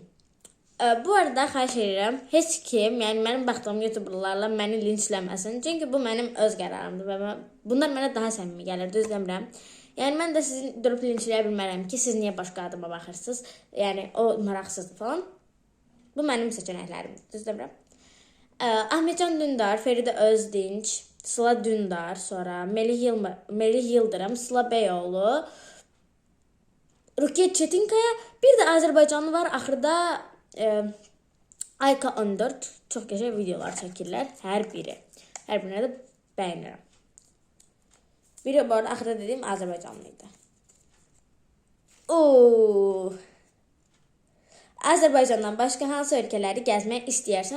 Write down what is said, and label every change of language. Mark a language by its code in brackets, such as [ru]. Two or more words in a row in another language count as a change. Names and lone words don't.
[az] Bu arada xahiş edirəm, heç kim, yəni mənim baxdığım YouTuberlarla məni linçləməsin. Çünki bu mənim öz qərarımdır və bunlar mənə daha səmimi gəlir, düz demirəm. Yəni mən də sizin durub linçləyə bilmərəm ki, siz niyə başqa adıma baxırsınız? Yəni o maraqsızdır falan. Bu mənim seçənəklərimdir, düz demirəm. Ahmetcan Dündar, Feride Özdinç, Sıla Dündar, sonra Melih Yıldırım, Sıla Beyoğlu, Rukiye Çetinkaya, bir də Azərbaycanlı var, axırda Ayka 14 çox qəşəng videolar çəkirlər, hər biri. Hər birinə də bəyənirəm. Biri bu arada axırda dediyim Azərbaycanlıydı. Azərbaycandan başqa hansı ölkələri gəzmək istəyərsən?